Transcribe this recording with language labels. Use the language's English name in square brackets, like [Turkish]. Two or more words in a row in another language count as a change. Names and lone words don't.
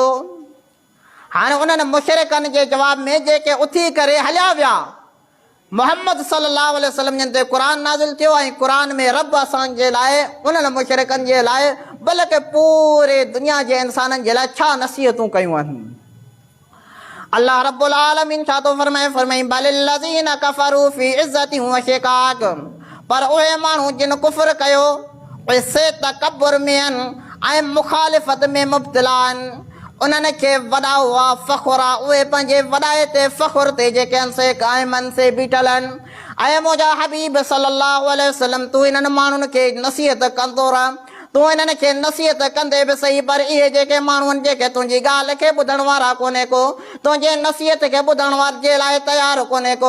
[Sindhi] हाणे उन्हनि मुशरिकनि जे जवाब में जेके उथी करे हलिया विया मोहम्मद [Arabic] صلى الله عليه وسلم [Sindhi] जन ते क़ुरान नाज़िल थियो ऐं क़ुरान में रब असांजे लाइ उन्हनि मुशरिकनि जे लाइ बल्कि पूरे दुनिया जे इंसाननि जे लाइ छा नसीहतूं कयूं आहिनि। [Arabic] الله رب العالمين [Sindhi] छा थो फरमाए, फरमाई [Arabic] بل الذين كفروا في عزة وشقاق, [Sindhi] पर उहे माण्हू जिन कुफ़र कयो उहे से तकब्बुर में आहिनि ऐं मुखालिफ़त में मुब्तला आहिनि। उन्हनि खे वॾा हुआ फ़ख़ुर आहे, उहे पंहिंजे वॾाए ते फ़ख़ुर ते जेके आहिनि से क़ाइमनि से बीठल आहिनि। ऐं मुंहिंजा हबीब [Arabic] صلى الله عليه وسلم [Sindhi] तूं इन्हनि माण्हुनि खे नसीहत कंदो रह, तूं इन्हनि खे नसीहत कंदे बि सही, पर इहे जेके माण्हू आहिनि जेके तुंहिंजी ॻाल्हि खे ॿुधण वारा कोन्हे को, तुंहिंजे नसीहत खे ॿुधण वारे जे लाइ तयारु कोन्हे को।